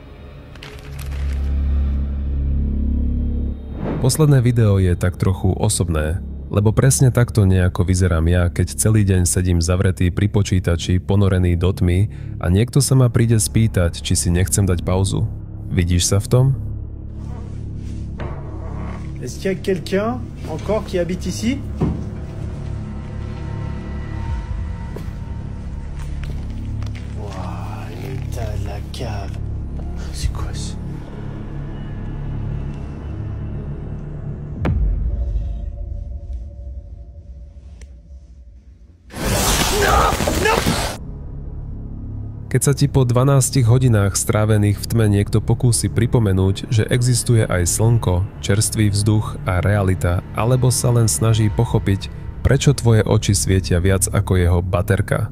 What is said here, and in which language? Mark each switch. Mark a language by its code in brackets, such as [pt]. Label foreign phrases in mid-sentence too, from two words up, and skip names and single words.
[sk] Posledné video je tak trochu osobné, lebo presne takto nejako vyzerám ja, keď celý deň sedím zavretý pri počítači, ponorený do tmy a niekto sa ma príde spýtať, či si nechcem dať pauzu. Vidíš sa v tom? [fr] Est-ce qu'il y a quelqu'un encore qui habite ici? Waouh, l'état de la cave. C'est quoi ça? [sk] Keď sa ti po 12 hodinách strávených v tme niekto pokúsi pripomenúť, že existuje aj slnko, čerstvý vzduch a realita, alebo sa len snaží pochopiť, prečo tvoje oči svietia viac ako jeho baterka.